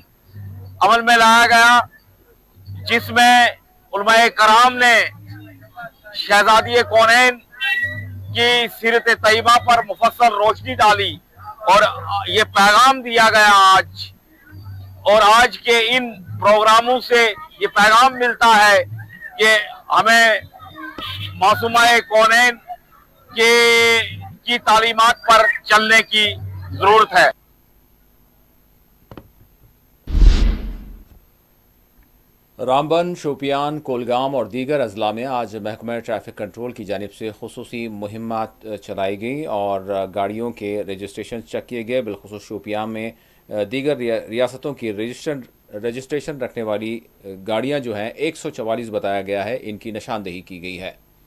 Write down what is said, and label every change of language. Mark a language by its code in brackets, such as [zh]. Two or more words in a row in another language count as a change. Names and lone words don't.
[ur] عمل میں لایا گیا، جس میں علماء کرام نے شہزادی کونین کی سیرت طیبہ پر مفصل روشنی ڈالی اور یہ پیغام دیا گیا آج، اور آج کے ان پروگراموں سے یہ پیغام ملتا ہے کہ ہمیں معصومہ کونین کی تعلیمات پر چلنے کی ضرورت ہے۔ رامبن، شوپیان، کولگام اور دیگر اضلاع میں آج محکمہ ٹریفک کنٹرول کی جانب سے خصوصی مہمات چلائی گئیں اور گاڑیوں کے رجسٹریشن چیک کیے گئے۔ بالخصوص شوپیان میں دیگر ریاستوں کی رجسٹریشن رکھنے والی گاڑیاں جو ہیں 144 بتایا گیا ہے، ان کی نشاندہی کی گئی ہے۔